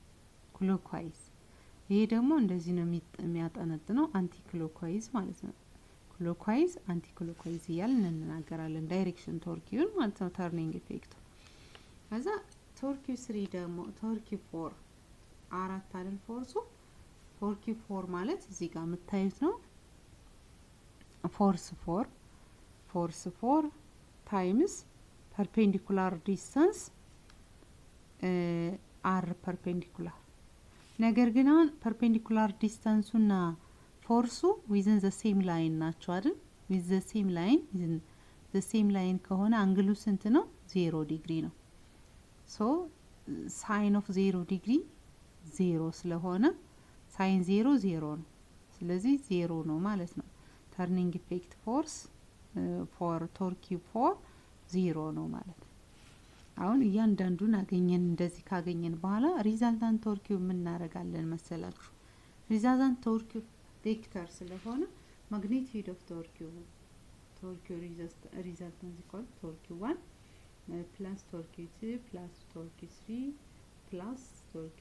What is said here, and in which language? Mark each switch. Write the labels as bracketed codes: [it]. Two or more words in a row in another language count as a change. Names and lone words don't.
[am] ይሄ ደግሞ እንደዚህ ነው የሚያጠነጥነው [en] anti clockwise [am] ማለት ነው [en] clockwise anti clockwise [am] እያልን እናገራለን [en] direction torque [am] ማለት ነው [en] turning effect [am] ከዛ ቶርኪው 3 ደግሞ ቶርኪው 4 አይደል ቶርኪው 4 ማለት እዚህ ጋር መታየት ነው [en] force 4 times perpendicular distance r perpendicular [am] ነገር ግን አሁን [en] perpendicular distance እና force within the same line [am] ናቸው አይደል [en] with the same line [am] ከሆነ አንግሉ ስንት ነው 0 ዲግሪ ነው [en] so sin of 0 degree 0 [am] ስለሆነ [en] sin 0 0 [am] ነው ስለዚህ 0 ነው ማለት ነው [en] turning effect force for torque 4 0 [am] ነው ማለት አሁን እያንዳንዱን አገኘን እንደዚህ ካገኘን በኋላ [en] resultant torque [am] ምን እናደርጋለን መሰላችሁ? [en] resultant torque vector ስለሆነ magnitude of torque resultant equal torque 1 plus torque 2 plus torque 3 plus torque